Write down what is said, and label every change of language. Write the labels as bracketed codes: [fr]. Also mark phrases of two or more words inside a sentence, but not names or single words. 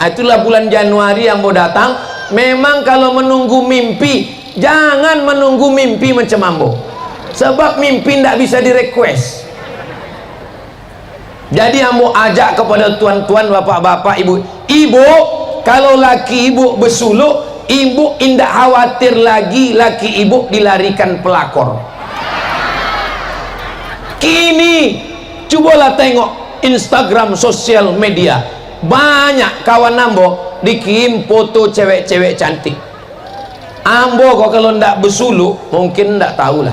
[id] Itulah bulan Januari ambo datang. Memang kalau menunggu mimpi, jangan menunggu mimpi macam ambo. Sebab mimpi ndak bisa direquest. Jadi ambo ajak kepada tuan-tuan, bapak-bapak, ibu. [min] Ibu, kalau laki ibu bersuluk, ibu indak khawatir lagi laki ibu dilarikan pelakor. [id] Kini cobalah tengok Instagram sosial media, banyak kawan ambo dikirim foto cewek-cewek cantik. Ambo kok kalau ndak bersuluk mungkin ndak tahulah.